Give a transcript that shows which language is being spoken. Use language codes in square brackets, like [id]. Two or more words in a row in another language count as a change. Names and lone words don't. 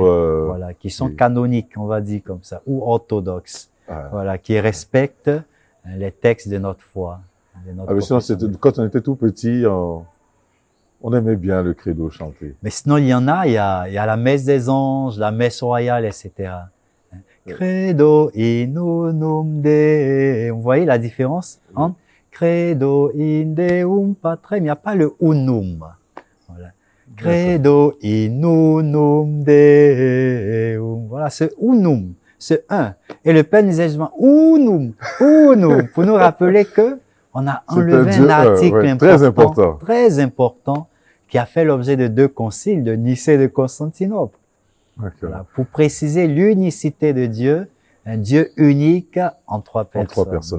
[fr] voilà, qui sont canoniques, on va dire comme ça, ou orthodoxes, voilà, qui respectent les textes de notre foi. De notre sinon, quand on était tout petit, on aimait bien le credo chanter. Mais sinon, il y en a, il y a la messe des anges, la messe royale, etc. [la] Credo in unum Deum. [fr] Vous voyez la différence entre [la] Credo in Deum Patrem. [fr] Il n'y a pas le unum. Voilà. [la] Credo in unum Deum. [fr] Voilà, ce unum, ce un. Et le Père nous disait justement unum, pour nous rappeler que on a enlevé un article très important, qui a fait l'objet de 2 conciles, de Nicée et de Constantinople. Voilà, pour préciser l'unicité de Dieu, un Dieu unique en 3 personnes.